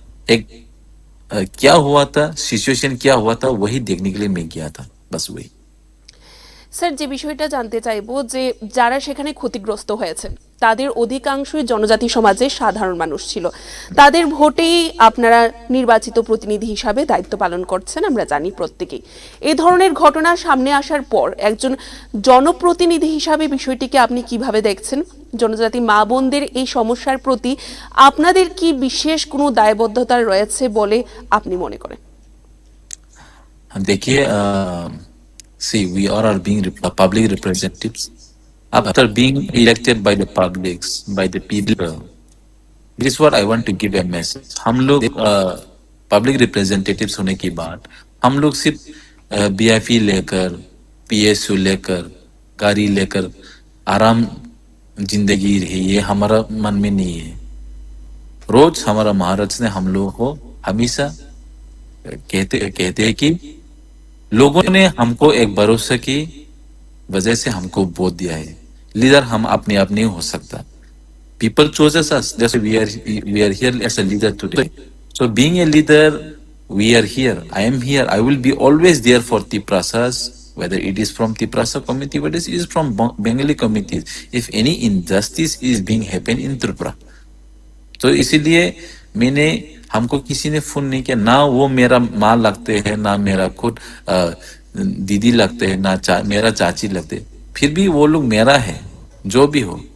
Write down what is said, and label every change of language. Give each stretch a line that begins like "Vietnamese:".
Hindi: एक क्या हुआ था, सिचुएशन क्या हुआ था, वही देखने के लिए मैं गया था, बस वही।
Bangla: স্যার, যে বিষয়টা জানতে চাইবো যে যারা সেখানে ক্ষতিগ্রস্ত হয়েছে তাদের অধিকাংশই জনজাতি সমাজের সাধারণ মানুষ ছিল, তাদের ভোটেই আপনারা নির্বাচিত প্রতিনিধি হিসাবে দায়িত্ব পালন করছেন, আমরা জানি প্রত্যেকেই। এই ধরনের ঘটনা সামনে আসার পর একজন জনপ্রতিনিধি হিসাবে বিষয়টিকে আপনি কিভাবে দেখছেন? জনজাতি মা বোনদের এই সমস্যার প্রতি আপনাদের কি বিশেষ কোনো দায়বদ্ধতা রয়েছে বলে আপনি মনে করেন?
Hindi: देखिए
English: see, we all are being public representatives after being elected by the publics, by the people. This is what I want to give a message.
Hindi: हम लोग पब्लिक रिप्रेजेंटेटिव्स होने की बात, हम लोग सिर्फ बीएफई लेकर, पीएसयू लेकर, गाड़ी लेकर आराम जिंदगी रही, ये हमारा मन में नहीं है। रोज हमारा महाराज ने हम लोगों को हमेशा कहते हैं कि लोगों ने हमको एक भरोसा की वजह से हमको वोट दिया है। लीडर हम अपने आप नहीं हो सकता।
English: People chooses us. That's why we are here as a leader today. So being a leader, we are here. I am here. I will be always there for Tiprasas, whether it is from Tiprasa community, whether it is from Bengali communities. If any injustice is being happen in Tripura,
Hindi: तो इसीलिए मैंने हमको किसी ने phone नहीं किया, ना वो मेरा माँ लगते हैं, ना मेरा खुद दीदी लगते हैं, ना मेरा चाची लगते, फिर भी वो लोग मेरा है जो भी हो।